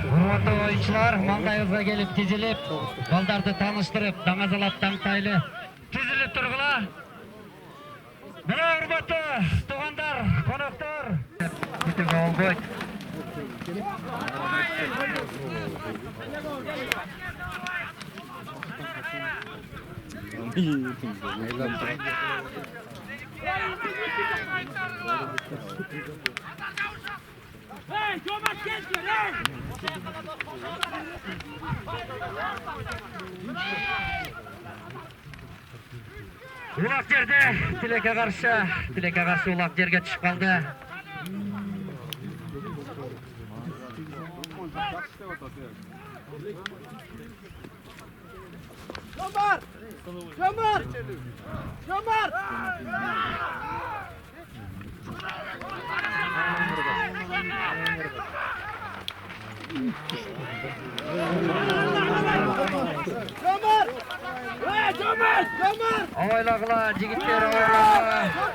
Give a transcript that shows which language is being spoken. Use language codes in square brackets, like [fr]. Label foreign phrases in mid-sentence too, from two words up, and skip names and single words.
[ky] Урматтуу оюнчулар, маңдайыбызга келип тизилип, балдарды таныштырып, даңазалап таңтайлы тизилип тургула. Мына урматтуу туугандар, коноктор, күтүүгө болбойт. [en] Hey, Thomas, get your name! [ky] Улак жерде тилекке каршы улак жерге түшүп калды. Jomar! Авайлагыла, жигиттер авайлагыла.